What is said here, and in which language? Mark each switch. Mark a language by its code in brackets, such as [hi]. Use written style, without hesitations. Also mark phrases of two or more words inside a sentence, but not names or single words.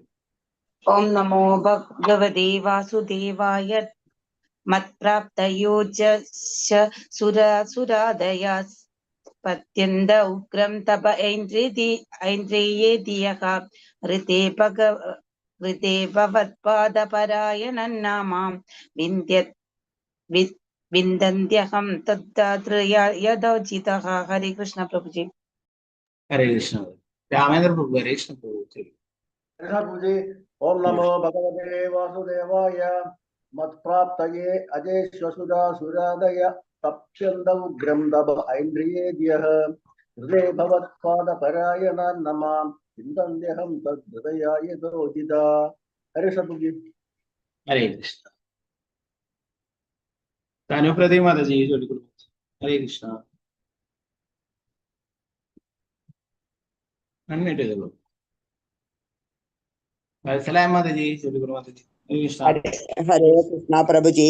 [sa] ഓം നമോ ഭഗവതേ വാസുദേവായ മത്പ്രാപ്തയോ സുരാസുരാദയാ പത്യന്ത ഉഗ്രം തപ ഐന്ദ്രിയേ ധിയഃ ഹൃദേ ഭവത്പാദപരായണന്നാമാം വിന്ദന്ത്യഹം തദ്ധാത്രയഥോചിതഃ. ഹരേ കൃഷ്ണ പ്രഭുജി. ഹരേ കൃഷ്ണ. [ml] രാമേന്ദ്ര പ്രഭു. [sa] ഹരേ കൃഷ്ണ പ്രഭു. [ml] ചൊല്ലു. [sa] प्रभुजी ओम नमो भगवते वासुदेवाय मत्प्राप्तये अजेश्वसुरासुरादय तप्यन्द उग्रं दभ ऐन्द्रियेभ्यः हृदे भवत्पादपरायणान् नमां विन्दन्त्यहं तद्हृदयाय यथोचिता. हरे प्रभुजी. ഹരേ കൃഷ്ണ. [ml] തനുപ്രതി മാതാജി ചൊല്ലിക്കൊള്ളൂ. [sa] ഹരേ കൃഷ്ണ. [ml] അൺമ്യൂട്ട് ചെയ്തോളൂ. വത്സലായ മാതാജി ചൊല്ലിക്കൊള്ളൂ. മാതാജി [sa] ഹരേ കൃഷ്ണ. ഹരേ കൃഷ്ണ പ്രഭുജി.